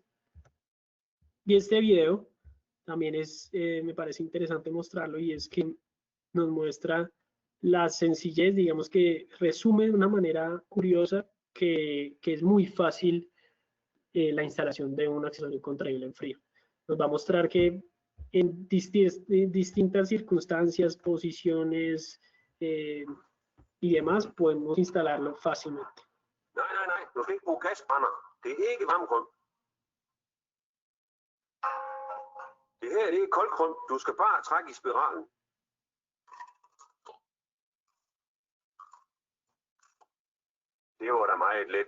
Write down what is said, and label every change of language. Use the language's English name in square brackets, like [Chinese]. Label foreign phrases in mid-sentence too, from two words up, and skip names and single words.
[Spanish] Y este video también me parece interesante mostrarlo, y es que nos muestra la sencillez, digamos que resume de una manera curiosa que es muy fácil la instalación de un accesorio contraíble en frío. Nos va a mostrar que en distintas circunstancias, posiciones y demás podemos instalarlo fácilmente. [Danish] Nej, du skal ikke bruge gasbrænder. Det er ikke varmgrund. Det her det er koldgrund. Du skal bare trække i spiralen. Det var da meget let.